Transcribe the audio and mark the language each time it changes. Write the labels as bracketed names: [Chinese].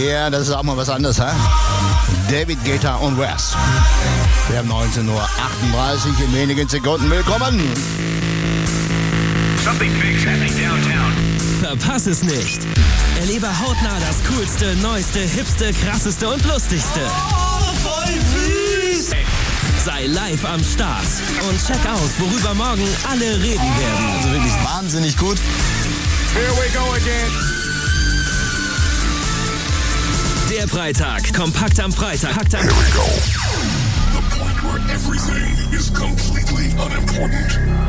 [German] Das ist auch mal was anderes, hä? David Guetta und Wes. Wir haben 19.38 Uhr in wenigen Sekunden. Willkommen! [English] Something big's happening downtown. [German] Verpass es nicht! Erlebe hautnah das coolste, neueste, hipste, krasseste und lustigste. Oh, voll süß! Sei live am Start und check aus, worüber morgen alle reden werden. Also wirklich wahnsinnig gut. [English] Here we go again! [German] Der Freitag, kompakt am Freitag. [English] Here we go. The point where everything is completely unimportant.